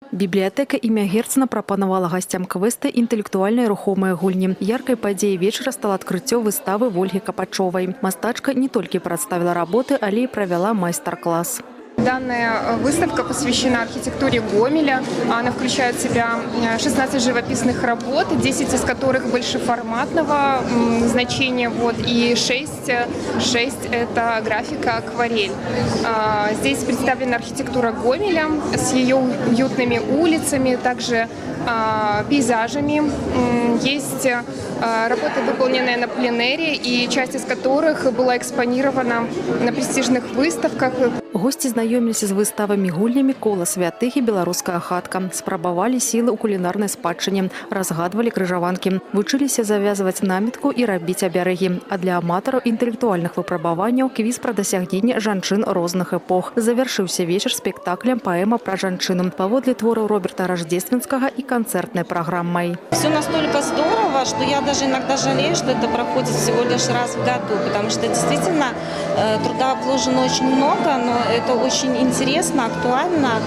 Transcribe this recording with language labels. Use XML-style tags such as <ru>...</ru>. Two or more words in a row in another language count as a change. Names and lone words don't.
<be>Бібліятэка імя Герцена прапанавала гасцям квеста інтэлектуальныя рухомыя гульні. Яркай падзеяй вечара стала адкрыццё выставы Вольгі Капачовай. Мастачка не толькі прадставіла работы, але і правяла майстар-класс.</be> <ru>Данная выставка посвящена архитектуре Гомеля. Она включает в себя 16 живописных работ, 10 из которых большеформатного значения, и 6 это графика акварель. Здесь представлена архитектура Гомеля с ее уютными улицами, также пейзажами. Есть работы, выполненные на пленэре, и часть из которых была экспонирована на престижных выставках.</ru> <be>Гости знаёміліся з выставамі-гульнямі «Кола святых» і «Беларуская хатка». Спрабавалі сілы ў кулінарнай спадчыне, разгадвалі крыжаванкі, вучыліся завязваць намітку і рабіць абярэгі. А для аматараў інтэлектуальных выпрабаванняў квіз пра дасягненні жанчын розных эпох. Завяршыўся вечар спектаклем «Паэма пра жанчыну» паводле твораў Роберта Рождественскага і канцэртнай праграммай.</be> <ru>Все настолько здорово, что я даже иногда жалею, что это проходит всего лишь раз в году, потому что действительно труда вложено очень много, но это очень интересно, актуально.</ru>